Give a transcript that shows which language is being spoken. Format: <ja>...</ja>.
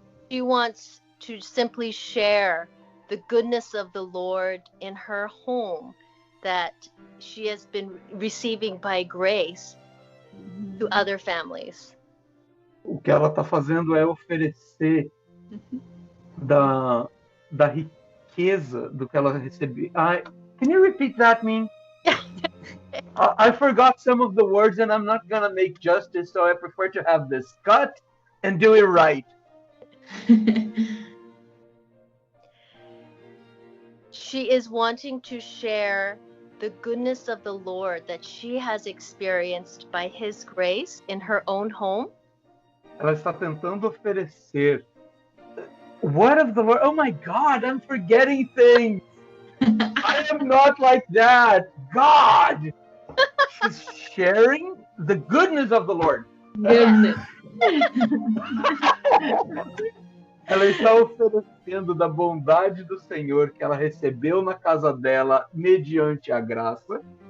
<en>She wants to simply share the goodness of the Lord in her home that she has been receiving by grace to other families.</en> <pt>O que ela está fazendo é oferecer da riqueza do que ela recebeu.</pt> <en>Can you repeat that, Min? I forgot some of the words and I'm not going to make justice, so I prefer to have this cut and do it right. She is wanting to share the goodness of the Lord that she has experienced by His grace in her own home.</en> <pt>Ela está tentando oferecer.</pt> <en>What of the Lord? Oh my God, I'm forgetting things. I am not like that. God! She's sharing the goodness of the Lord. Goodness.</en> <pt>Ela está oferecendo da bondade do Senhor que ela recebeu na casa dela mediante a graça.</pt>